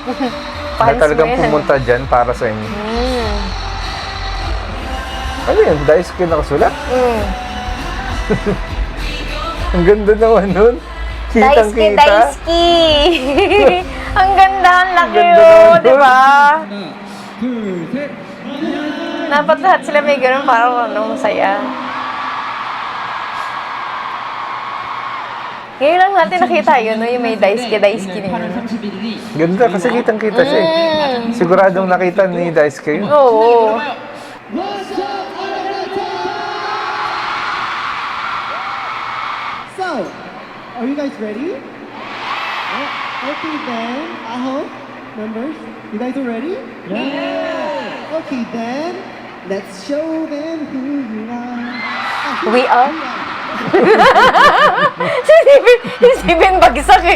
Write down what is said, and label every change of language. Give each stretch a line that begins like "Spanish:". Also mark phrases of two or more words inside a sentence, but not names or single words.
Filipino: Na talagang pumunta dyan para sa inyo. Ano yun? Daisuke nakasulat? Ang ganda naman nun. Kitang-kita. Daisuke! Ang ganda, ang laki Ganda yun, naman di ba?
Korean: 둘, 셋.
Filipino: Dapat lahat sila may ganun, parang ano, masaya. Ngayon lang natin nakita yun, no? Yung may Daisuke na yun. Ganda kasi kitang-kita siya eh. Siguradong nakita ni Daisuke yun. Oo.
English: So, are you guys ready? Okay then, I hope, members, you guys are ready? Yeah! Okay then, let's show them who you are. We are?
Filipino: si Steven bagsak eh.